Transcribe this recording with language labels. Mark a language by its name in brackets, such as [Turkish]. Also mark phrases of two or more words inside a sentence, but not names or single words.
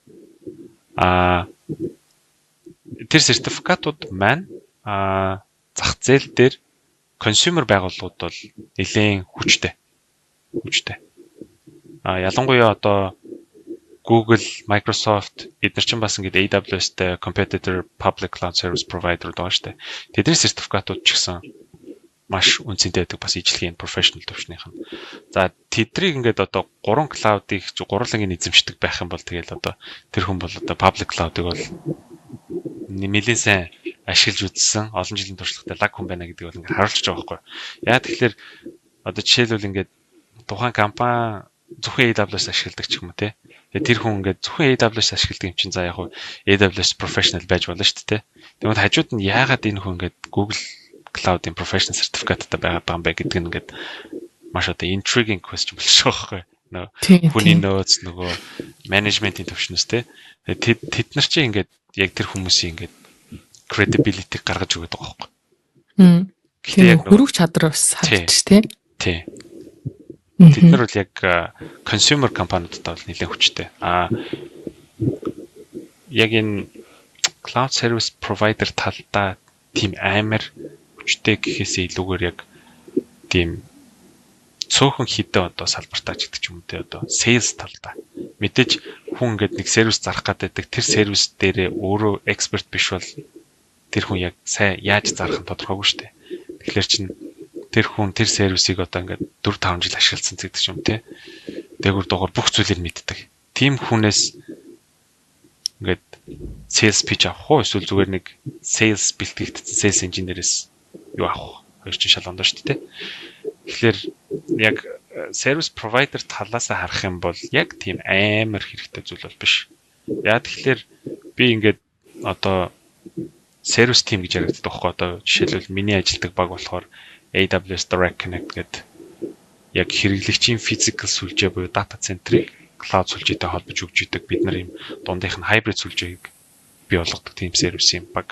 [Mongolian] Тэр сертификатууд маань зах зээл дээр consumer байгууллагууд бол нэлээд хүчтэй. Ялангуяа одоо Google, Microsoft эдгээр чинь бас ингээд AWS-тэй [English] competitor public cloud service provider [Mongolian] байгаа шүү дээ. Тэдний сертификатууд ч гэсэн маш үнцэнтэй байдаг бас ижлэгийн professional төвшнийх нь. За тэднийг ингээд одоо 3 cloud-ыг гурвангийн эзэмшдэг байх юм бол тэгэл одоо тэр хүн бол одоо [English] public cloud- [Mongolian] ыг бол нэмэлэн сайн ашиглаж үзсэн олон жилийн туршлагатай лаг хүн байна гэдэг бол ингээд харуулж байгаа байхгүй. Яа тэгэхээр одоо жишээлбэл ингээд тухайн компани зөвхөн AWS ашигладаг ч юм уу те. Тэгээ тэр хүн ингээд зөвхөн AWS ашигладаг юм чинь за яг AWS professional байж болно шүү дээ. Тэгмэд хажууд нь яагаад энэ хүн ингээд Google Cloud-ийн [English] professional certificate- [Mongolian] тай байгаад байгаа юм бэ гэдэг нь ингээд маш одоо [English] intriguing question [Mongolian] болж байгаа байхгүй. Хүний нөөц нөгөө management-ийн төвшнөөс те. Тэд нар чинь ингээд яг тэр хүмүүсийн ингээд credibility гаргаж өгöd байгаа байхгүй. Гэхдээ яг хөрөх чадвар бас харагдчих те. Тий. Тэд нар бол яг consumer компаниудтай бол нэлээд хүчтэй. Яг энэ [English] cloud service provider [Mongolian] талдаа тийм амар хүчтэй гэхээсээ илүүгээр яг тийм цөөхөн хідэ одоо салбартаа ч гэдэг ч юм уу те одоо sales талдаа. Мэдээж хүн ингээд нэг сервис зарах гэдэг тэр сервис дээрээ өөрөө expert биш бол тэр хүн яг сайн яаж зарах нь тодорхойгүй шүү дээ. Тэгэхээр чинь тэр хүн тэр сервисийг одоо ингээд 4-5 жил ашигласан гэдэг юм те. Дээгүр дугаар бүх зүйлийг мэддэг. Тим хүнээс ингээд [English] sales pitch [Mongolian] авах уу эсвэл зүгээр нэг sales бэлтгэгдсэн [English] sales engineer- [Mongolian] ээс юу авах хоёр чинь шал ондоо шүү дээ. Тэгэхээр яг [English] service provider [Mongolian] талаасаа харах юм бол яг тийм амар хэрэгтэй зүйл бол биш. Яа тэгэхээр би ингээд одоо [English] service team [Mongolian] гэж яригддаг байхгүй одоо жишээлбэл миний ажилладаг баг болохоор AWS Direct Connect гэдэг яг хэрэглэгчийн physical сүлжээ буюу [English] data center- [Mongolian] ыг cloud сүлжээтэй холбож өгч идэг бид нар юм дундынх нь hybrid сүлжээг бий болгодог тийм сервис юм баг.